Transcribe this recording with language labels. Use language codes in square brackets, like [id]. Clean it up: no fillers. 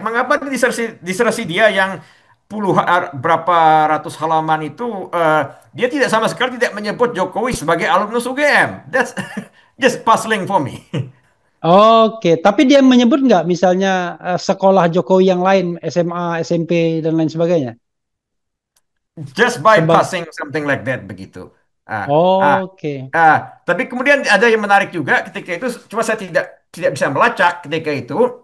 [id] Mengapa di disertasi dia yang berapa ratus halaman itu, dia tidak sama sekali tidak menyebut Jokowi sebagai alumnus UGM. [en] That's just puzzling for me. [id] Oke, tapi dia menyebut nggak misalnya sekolah Jokowi yang lain, SMA, SMP dan lain sebagainya? [en] Just by Sebag. passing something like that [id] begitu. [en] Ah, ah, [id] Oke. tapi kemudian ada yang menarik juga ketika itu, cuma saya tidak tidak bisa melacak ketika itu.